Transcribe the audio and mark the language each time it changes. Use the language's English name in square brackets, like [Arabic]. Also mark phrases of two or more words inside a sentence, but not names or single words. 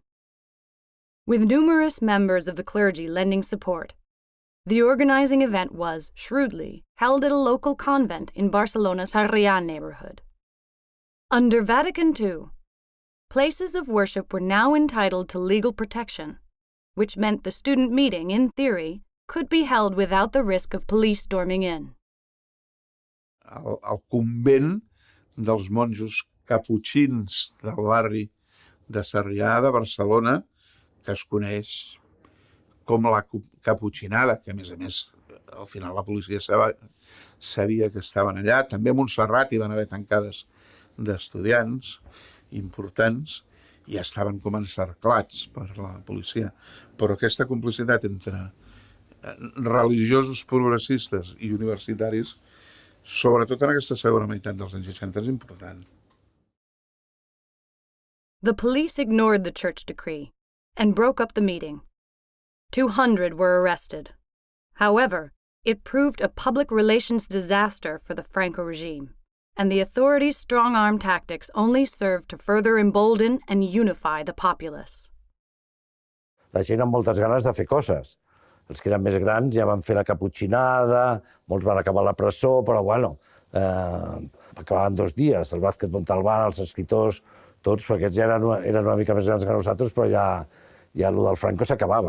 [English] With numerous members of the clergy lending support, the organizing event was, shrewdly, held at a local convent in Barcelona's Sarrià neighborhood. Under Vatican II, places of worship were now entitled to legal protection, which meant the student meeting, in theory, could be held without the risk of police storming in. [Catalan] El convent dels monjos caputxins del barri de Sarrià de Barcelona, que es coneix com la caputxinada, que a més al final la policia sabia que estaven allà. També a Montserrat hi van haver tancades d'estudiants importants i estaven com encerclats per la policia. Però aquesta complicitat entre religiosos progressistes i universitaris sobretot en aquesta segona meitat dels anys 60, és important. [English] The police ignored the church decree and broke up the meeting. 200 were arrested. However, it proved a public relations disaster for the Franco regime, and the authorities' strong-arm tactics only served to further embolden and unify the populace. [Catalan] La gent amb moltes ganes de fer coses. Els que eren més grans ja van fer la caputxinada, molts van acabar a la presó, però bueno, acabaven 2 dies. El Vázquez Montalbán, els escriptors, tots, perquè aquests ja eren una mica més grans que nosaltres, però ja el del Franco s'acabava.